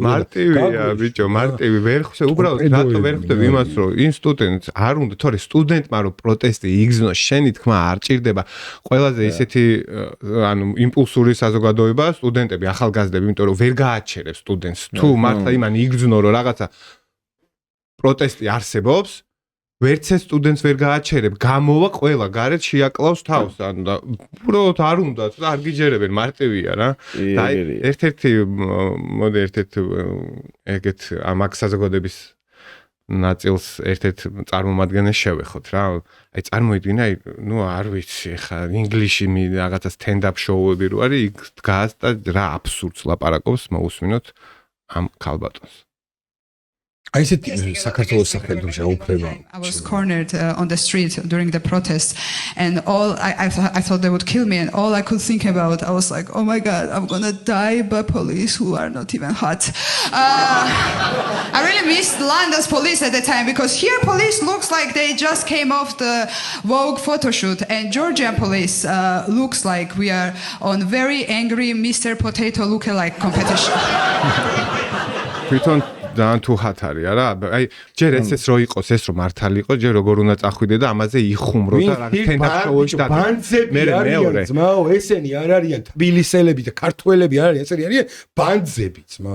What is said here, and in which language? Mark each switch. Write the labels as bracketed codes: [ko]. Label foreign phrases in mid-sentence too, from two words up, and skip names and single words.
[ka] მარტივია ბიჭო მარტივი ვერ ხვდე უბრალოდ რატო ვერ ხვდები იმას რომ იმ სტუდენტს არ უნდა თორე სტუდენტმა რომ პროტესტი იგზნოს შენი თქმა არ ჭირდება ყველაზე ისეთი ანუ იმპულსური საზოგადოება სტუდენტები ახალგაზრდები იმიტომ რომ ვერ გააჩერებს სტუდენტს თუ მართლა იმან იგზნო რომ რაღაცა პროტესტი არსებობს ვერც ეს სტუდენტს ვერ გააჩერებ, გამოვა ყველა გარეთ შეაკლავს თავს, ანუ და უბრალოდ არ უნდა და არ გიჯერებენ, მარტივია რა. და ერთ-ერთი მოდი ერთ-ერთი ეგეთ ამაკ საზოგადოების ნაწილს ერთ-ერთ წარმომადგენელს შევეხოთ რა. აი წარმოიდგინე, აი ნუ არ ვიცი, ხა ინგლიში რაღაცა [en] stand-up show-ები [ka] რო არის, იქ დგას და რა აბსურდს ლაპარაკობს, მოусმინოთ ამ ქალბატონს. [en] I said [ka] საქართველოს სახელმწიფო უფლება. [en] I was cornered on the street during the protest and all I thought they would kill me and all I could think about I was like oh my god I'm going to die by police who are not even hot. I really missed London's police at the time because here police looks like they just came off the Vogue photo shoot and Georgian police looks like we are on very angry Mr. Potato lookalike competition. [ka] ძალიან თუ ხათ არის არა აი ჯერ ეს რო იყოს ეს რო მართალი იყოს ჯერ როგორ უნდა წახვიდე და ამაზე იხუმრო და რა თენდაშოუში და მე მეორე ძმაო ესენი არ არიან თბილისელები და ქართველები არ არიან ესენი არიან ბანძები ძმაო